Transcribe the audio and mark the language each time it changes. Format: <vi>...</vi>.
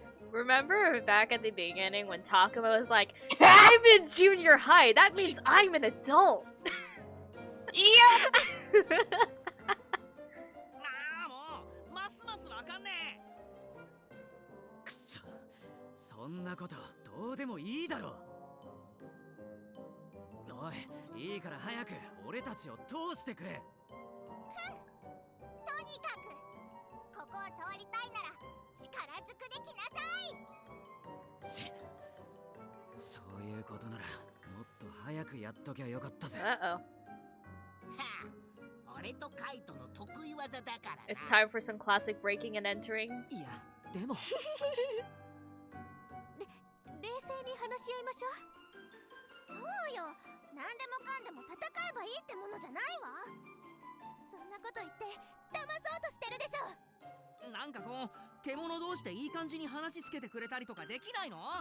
<en>Remember back at the beginning when Takuma was like, I'm in junior high, that means I'm an adult. Yeah.</en> <ja>ああもうますますわかんねえ。くそ、そんなことどうでもいいだろう。おい、いいから早く俺たちを通してくれ。とにかくここを通りたいなら力ずくできなさい。そういうことならもっと早くやっときゃよかったぜ。</ja> <en>Uh-oh.</en> <ja>はあ、俺とカイトの得意技だからな。</ja> <en>It's time for some classic breaking and entering.</en> <ja>いや、でも冷静に話し合いましょう。そうよ。何でもかんでも戦えばいいってものじゃないわ。そんなこと言って騙そうとしてるでしょ。なんかこう獣同士でいい感じに話つけてくれたりとかできないの？</ja>